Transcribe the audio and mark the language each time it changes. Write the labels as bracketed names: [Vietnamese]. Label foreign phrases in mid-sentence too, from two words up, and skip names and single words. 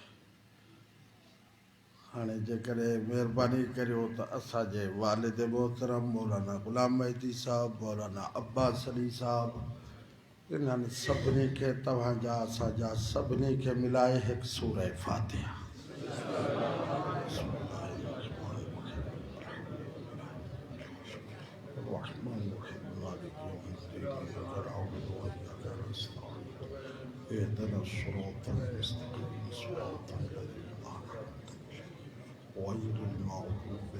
[Sindhi] हाणे जेकॾहिं महिरबानी करियो त असांजे वालिद मोहतरम मौलाना ग़ुलाम मेहदी साहब मौलाना अब्बास अली साहब इन्हनि सभिनी खे तव्हांजा असांजा सभिनी खे मिलाए हिकु सूरह फातिहा [Arabic] اهدنا الصراط المستقيم صراط الذين أنعمت غير المغضوب